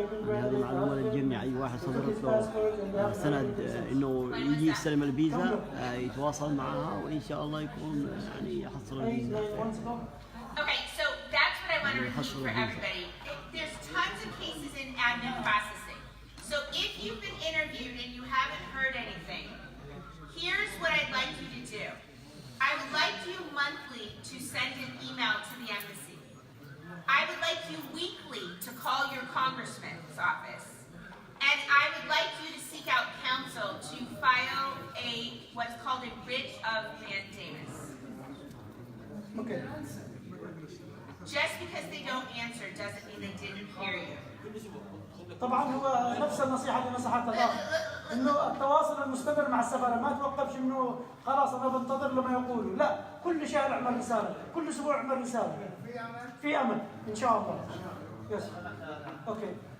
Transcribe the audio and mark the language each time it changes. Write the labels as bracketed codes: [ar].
[ar] هذه معلومة للجميع أي واحد صدرت له سند إنه يجي يستلم الفيزا يتواصل معاها وإن شاء الله يكون يعني يحصل الفيزا. [en] Okay, so that's what I want to repeat for everybody. There's tons of cases in admin processing. So if you've been interviewed and you haven't heard anything, here's what I'd like you to do. I would like you monthly to send an email to the embassy. I would like you weekly to call your congressman's office. And I would like you to seek out counsel to file what's called a writ of mandamus. Okay. Just because they don't answer doesn't mean they didn't hear you. [ar] طبعا هو نفس النصيحه اللي نصحتها الاخ انه التواصل المستمر مع السفاره ما توقفش انه خلاص انا بنتظر لما يقولوا لا كل شهر اعمل رساله كل اسبوع اعمل رساله في امل ان شاء الله [en] yes okay